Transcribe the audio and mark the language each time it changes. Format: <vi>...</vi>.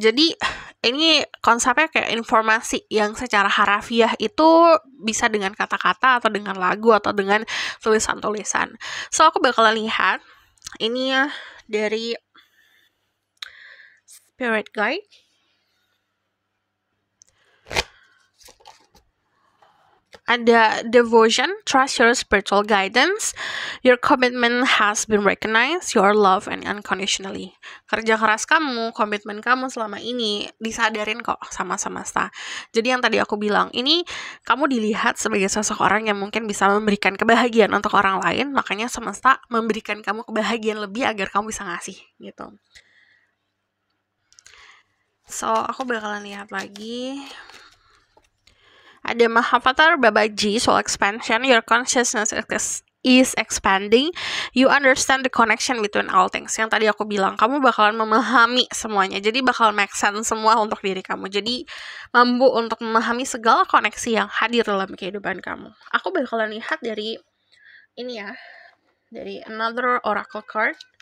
<id>Jadi ini konsepnya kayak informasi yang secara harafiah itu bisa dengan kata-kata atau dengan lagu atau dengan tulisan-tulisan. So aku bakalan lihat ini ya dari Spirit Guide.</id> <en>Ada devotion, trust your spiritual guidance, your commitment has been recognized, your love and unconditionally.</en> <id>Kerja keras kamu, komitmen kamu selama ini disadarin kok sama semesta. Jadi yang tadi aku bilang, ini kamu dilihat sebagai sosok orang yang mungkin bisa memberikan kebahagiaan untuk orang lain, makanya semesta memberikan kamu kebahagiaan lebih agar kamu bisa ngasih gitu. So, aku bakalan lihat lagi.</id> <en>Ada Mahavatar Babaji, soul expansion, your consciousness is expanding, you understand the connection between all things.</en> <id>Yang tadi aku bilang, kamu bakalan memahami semuanya, jadi bakal make sense semua untuk diri kamu. Jadi mampu untuk memahami segala koneksi yang hadir dalam kehidupan kamu. Aku bakalan lihat dari ini ya, dari</id> <en>another oracle card.</en>